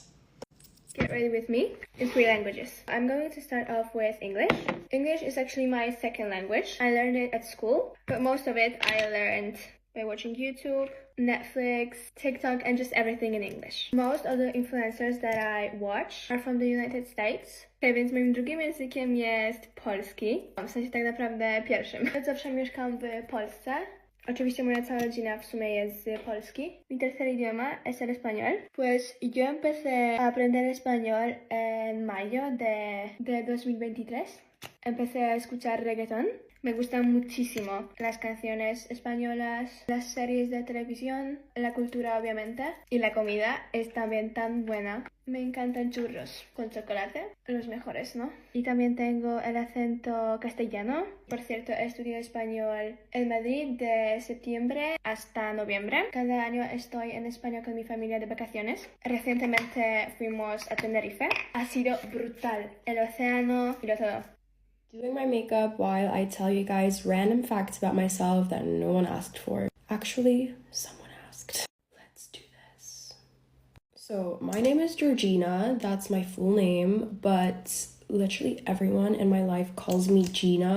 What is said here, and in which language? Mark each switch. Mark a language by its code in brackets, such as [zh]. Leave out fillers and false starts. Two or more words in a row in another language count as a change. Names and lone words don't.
[en] Get ready with me in 3 languages. I'm going to start off with English. English is actually my second language. I learned it at school, but most of it I learned by watching YouTube, Netflix, TikTok, and just everything in English. Most of the influencers that I watch are from the United States. [pl] Okay, więc moim drugim językiem jest polski. W sensie tak naprawdę pierwszym. Od zawsze mieszkam w Polsce. Oczywiście moja cała rodzina w sumie jest z Polski. [es] Mi tercer idioma es el español. Pues yo empecé a aprender español en mayo de 2023. Empecé a escuchar reggaetón. Me gustan muchísimo las canciones españolas, las series de televisión, la cultura obviamente, y la comida es también tan buena. Me encantan churros con chocolate, los mejores, ¿no? Y también tengo el acento castellano. Por cierto, estudié español en Madrid de septiembre hasta noviembre. Cada año estoy en España con mi familia de vacaciones. Recientemente fuimos a Tenerife. Ha sido brutal. El océano y lo todo. [en] Doing my makeup while I tell you guys random facts about myself that no one asked for. Actually, someone asked. Let's do this. So, my name is Georgina. That's my full name, but literally everyone in my life calls me Gina.